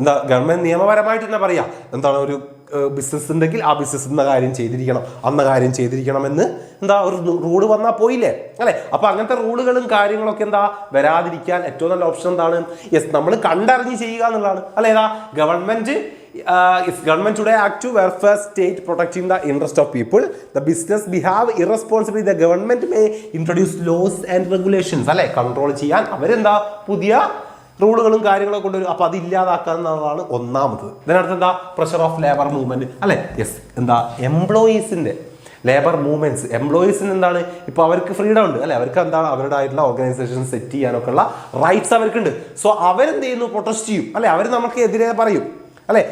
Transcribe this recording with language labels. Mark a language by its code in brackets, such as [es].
[ml] Government നിയമപരമായിട്ട് തന്നെ പറയാം, ഒരു ബിസിനസ് ഉണ്ടെങ്കിൽ ആ ബിസിനസ് ഇന്ന കാര്യം ചെയ്തിരിക്കണം, അന്ന കാര്യം ചെയ്തിരിക്കണം എന്ന് ഒരു റൂള് വന്നാൽ പോയില്ലേ, അല്ലെ? അപ്പൊ അങ്ങനത്തെ റൂളുകളും കാര്യങ്ങളൊക്കെ വരാതിരിക്കാൻ ഏറ്റവും നല്ല ഓപ്ഷൻ എന്താണ്? യെസ്, നമ്മൾ കണ്ടറിഞ്ഞ് ചെയ്യുക എന്നുള്ളതാണ്, അല്ലെ? Government [en] if government today act to welfare state protecting the interest of people, the business behave irresponsibly, the government may introduce laws and regulations [ml] അല്ലെ കൺട്രോൾ ചെയ്യാൻ അവരെന്താ പുതിയ റൂളുകളും കാര്യങ്ങളൊക്കെ കൊണ്ടുവരും. അപ്പോൾ അത് ഇല്ലാതാക്കുക എന്നുള്ളതാണ് ഒന്നാമത്. ഇതിനടുത്ത് എന്താ പ്രഷർ ഓഫ് ലേബർ മൂവ്മെന്റ് അല്ലെ. യെസ്, എന്താ എംപ്ലോയീസിന്റെ ലേബർ മൂവ്മെന്റ്സ്, എംപ്ലോയീസിന് എന്താണ് ഇപ്പോൾ അവർക്ക് ഫ്രീഡം ഉണ്ട് അല്ലെ, അവർക്ക് എന്താണ് അവരുടെ ആയിട്ടുള്ള ഓർഗനൈസേഷൻ സെറ്റ് ചെയ്യാനൊക്കെ ഉള്ള റൈറ്റ്സ് അവർക്കുണ്ട്. സോ അവരെന്ത് ചെയ്യുന്നു, പ്രൊട്ടസ്റ്റ് ചെയ്യും അല്ലെ, അവർ നമുക്ക് എതിരെ പറയും അല്ലെ.